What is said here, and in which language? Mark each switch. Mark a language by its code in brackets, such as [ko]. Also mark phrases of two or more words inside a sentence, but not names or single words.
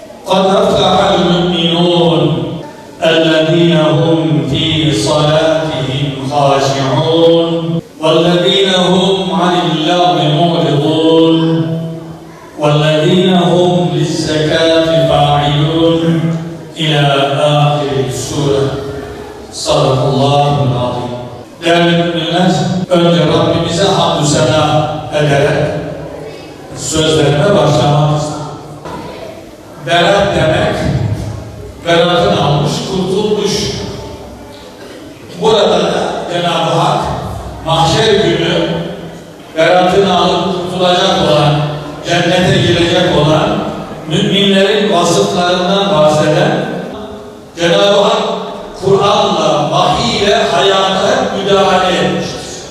[ar] قد أفلح المؤمنون الذين هم في صلاتهم خاشعون والذين هم عن اللغو معرضون والذين هم للزكاة فاعلون إلى آخر السورة. صدق الله العظيم. [tr] Değerli müminler, önce Rabbimize hamdü sena ederek sözlerime başlamak istedim. Berat demek, beratını almış, kurtulmuş. Burada da Cenab-ı Hak mahşer günü beratını alıp kurtulacak olan, cennete girecek olan müminlerin vasıflarından bahseden Cenab-ı Hak Kur'an'la, vahiy ile hayata müdahale etmiştir.